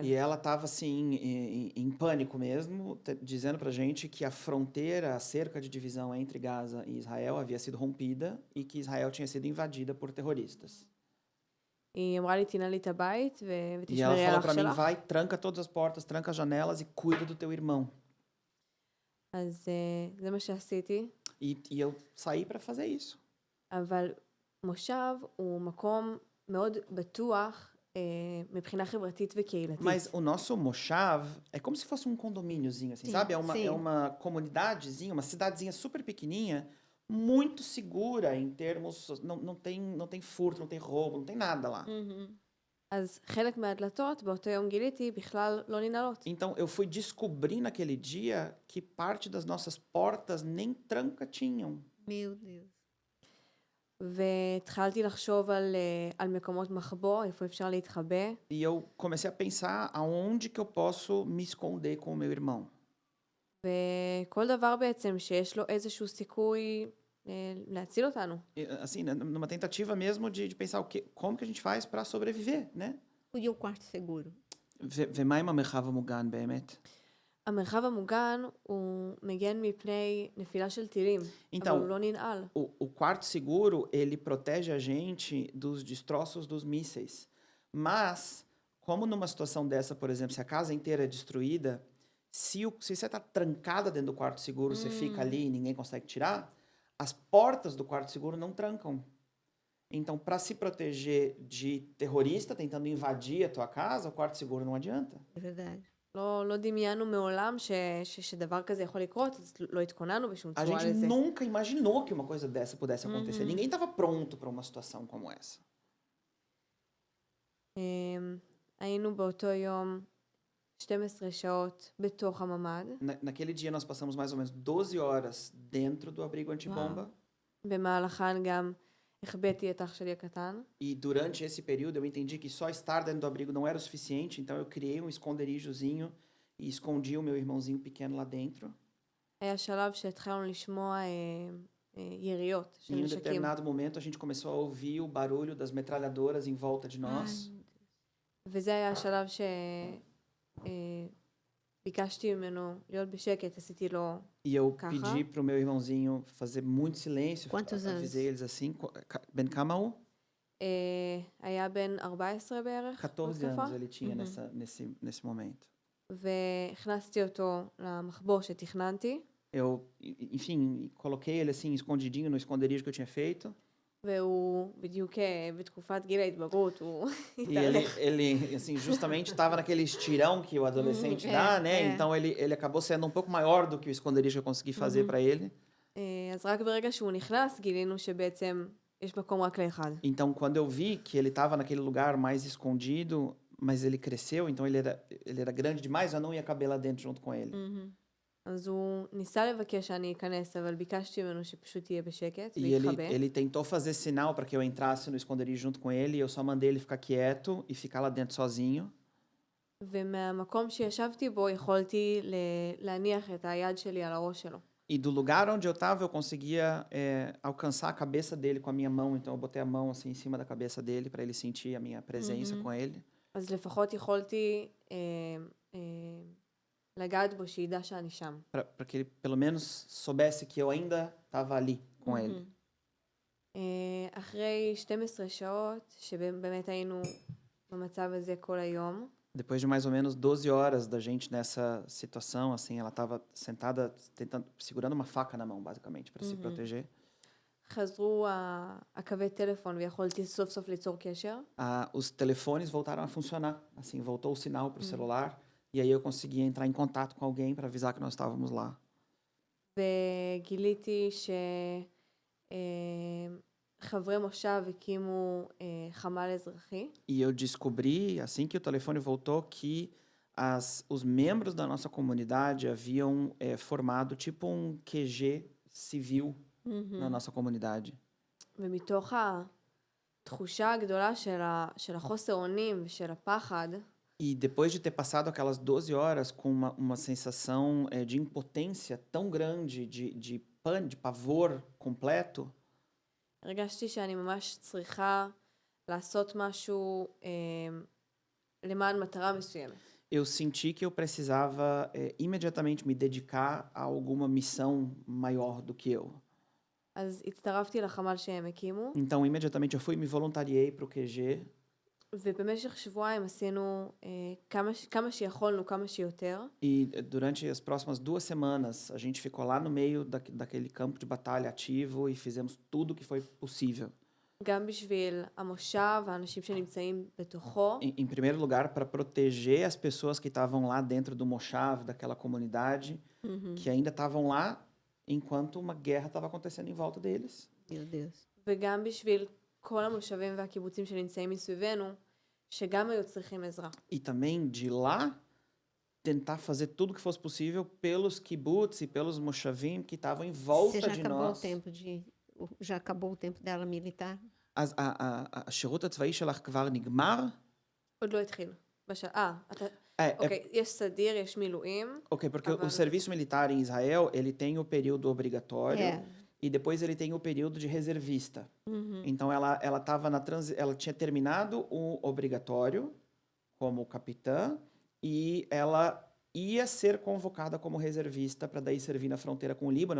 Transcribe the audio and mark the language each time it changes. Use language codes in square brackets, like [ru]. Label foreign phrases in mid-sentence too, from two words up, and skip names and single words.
[pt] E ela estava assim em pânico mesmo, dizendo pra gente que a fronteira, a cerca de divisão entre Gaza e Israel havia sido rompida e que Israel tinha sido invadida por terroristas. [he] היא אמרה לי, תנעלי את הבית [pt] E ela [he] ותשמרי על [pt] falou [he] אח [pt] pra mim, [he] שלך. [pt] vai, tranca todas as portas, tranca as janelas e cuida do teu irmão. [he] אז זה מה שעשיתי, [pt] E eu saí para fazer isso. [he] אבל מושב הוא מקום מאוד בטוח מבחינה חברתית וקהילתית. [pt] Mas o nosso Moshav é como se fosse um condomíniozinho, assim, Sim, sabe? É sim. uma comunidadezinha, uma cidadezinha super pequenininha, muito segura em termos... Não tem furto, não tem roubo, não tem nada lá. [he] אז חלק מהדלתות באותו יום גיליתי בכלל לא ננעלות. [pt] Então, eu fui descobrir naquele dia que parte das nossas portas nem tranca tinham. Meu Deus. [he] והתחלתי לחשוב על מקומות מחבוא, איפה אפשר להתחבא. [pt] E eu comecei a pensar aonde que eu posso me esconder com o meu irmão. [he] וכל דבר בעצם שיש לו איזשהו סיכוי להציל אותנו. [pt] Assim, numa tentativa mesmo de pensar como que a gente faz para sobreviver, né? E o quarto seguro? [he] ומה עם המרחב המוגן באמת? המרחב המוגן הוא מגן מפני נפילה של טילים, אבל הוא [pt] Então, [he] לא ננעל. [pt] o quarto seguro, ele protege a gente dos destroços dos mísseis. Mas, como numa situação dessa, por exemplo, se a casa inteira é destruída, se você está trancada dentro do quarto seguro, você fica ali e ninguém consegue tirar, as portas do quarto seguro não trancam. Então, para se proteger de terrorista tentando invadir a tua casa, o quarto seguro não adianta. É verdade. [he] לא דמיינו מעולם שדבר כזה יכול לקרות, אז לא התכוננו בשום [pt] A [he] צורה [pt] gente [he] לזה. [pt] nunca imaginou que uma coisa dessa pudesse acontecer. Ninguém estava pronto para uma situação como essa. [he] היינו באותו יום 12 שעות בתוך הממ"ד, [pt] Naquele dia nós passamos mais ou menos 12 horas dentro do abrigo antibomba. [he] במהלכן גם החבאתי את אח שלי הקטן, [pt] E durante esse período eu entendi que só estar dentro do abrigo não era o suficiente, então eu criei um esconderijozinho e escondi o meu irmãozinho pequeno lá dentro. [he] היה שלב שהתחלנו לשמוע יריות של [pt] E em um [he] נשקים. [pt] determinado momento a gente começou a ouvir o barulho das metralhadoras em volta de nós. [he] וזה היה השלב שביקשתי ממנו להיות בשקט, עשיתי לו, [pt] E eu Carra. pedi pro meu irmãozinho fazer muito silêncio. Quantos Avisei anos? eles assim. [he] בן כמה הוא? היה בן 14 בערך [pt] 14 [he] בתקופה, [pt] anos ele tinha nesse momento. [he] והכנסתי אותו למחבוא שתכננתי, [pt] Eu, enfim, coloquei ele assim escondidinho no esconderijo que eu tinha feito. [he] והוא bדיוק בתקופת גיל ההתבגרות, הוא [pt] E [he] התהלך. [pt] ele assim, justamente estava naquele estirão que o adolescente dá, né? Então ele acabou sendo um pouco maior do que o esconderijo que eu consegui fazer para ele. [he] אז רק ברגע שהוא נכנס גילינו שבעצם יש מקום רק לאחד. [pt] Então, quando eu vi que ele estava naquele lugar mais escondido, mas ele cresceu, então ele era grande demais, eu não ia caber lá dentro junto com ele. [he] אז הוא ניסה לבקש שאני אכנס, אבל ביקשתי ממנו שפשוט יהיה בשקט [pt] E [he] ויתחבא. [pt] ele tentou fazer sinal para que eu entrasse no esconderijo junto com ele, e eu só mandei ele ficar quieto e ficar lá dentro sozinho. [he] ומהמקום שישבתי בו יכולתי להניח את היד שלי על הראש שלו. [pt] E do lugar onde eu estava, eu conseguia alcançar a cabeça dele com a minha mão, então eu botei a mão assim em cima da cabeça dele para ele sentir a minha presença com ele. [he] אז לפחות יכולתי לגעת בו שידע שאני שם. [pt] Para que ele pelo menos soubesse que eu ainda estava ali com ele. [he] אחרי 12 שעות, שבאמת היינו במצב הזה כל היום, [pt] Depois de mais ou menos 12 horas da gente nessa situação, assim, ela estava sentada, segurando uma faca na mão, basicamente, para se proteger. [he] חזרו הקווי טלפון ויכולתי סוף סוף ליצור קשר. [pt] Os telefones voltaram a funcionar, assim, voltou o sinal para o celular, e aí eu consegui entrar em contato com alguém para avisar que nós estávamos lá. [he] וגיליתי שחברי מושב הקימו חמ"ל אזרחי. [pt] E eu descobri, assim que o telefone voltou, que os membros da nossa comunidade haviam formado tipo um QG civil na nossa comunidade. [he] ומתוך התחושה הגדולה של החוסר אונים ושל הפחד, [pt] E depois de ter passado aquelas 12 horas com uma sensação de impotência tão grande, de pavor completo, [he] הרגשתי שאני ממש צריכה לעשות משהו למען מטרה מסוימת. [pt] eu senti que eu precisava imediatamente me dedicar a alguma missão maior do que eu. [he] אז הצטרפתי לחמ"ל שהם הקימו, [pt] Então, imediatamente eu fui e me voluntariei para o QG. [he] ובמשך שבועיים עשינו כמה שיכולנו, כמה שיותר. [pt] E durante as próximas 2 semanas, a gente ficou lá no meio daquele campo de batalha ativo e fizemos tudo o que foi possível. [he] גם בשביל המושב, האנשים שנמצאים בתוכו, [pt] Em primeiro lugar, para proteger as pessoas que estavam lá dentro do Moshav, daquela comunidade, que ainda estavam lá enquanto uma guerra estava acontecendo em volta deles. Meu Deus. [he] וגם בשביל כל המושבים והקיבוצים שנמצאים מסביבנו, שגם היו צריכים עזרה. [pt] E também de lá tentar fazer tudo o que fosse possível pelos kibbutz e pelos moshavim que estavam em volta Você já de acabou nós. o tempo de já acabou o tempo dela militar? [he] אז השירות הצבאי שלך כבר נגמר? עוד לא התחיל. אתה... [pt] É, [he] אוקיי, יש סדיר, יש מילואים. [pt] ok, porque o [he] אבל- [pt] serviço militar em Israel, ele tem o período obrigatório É. e depois ele tem o período de reservista. Uhum. Então ela tava ela tinha terminado o obrigatório como capitã e ela ia ser convocada como reservista para daí servir na fronteira com o Líbano.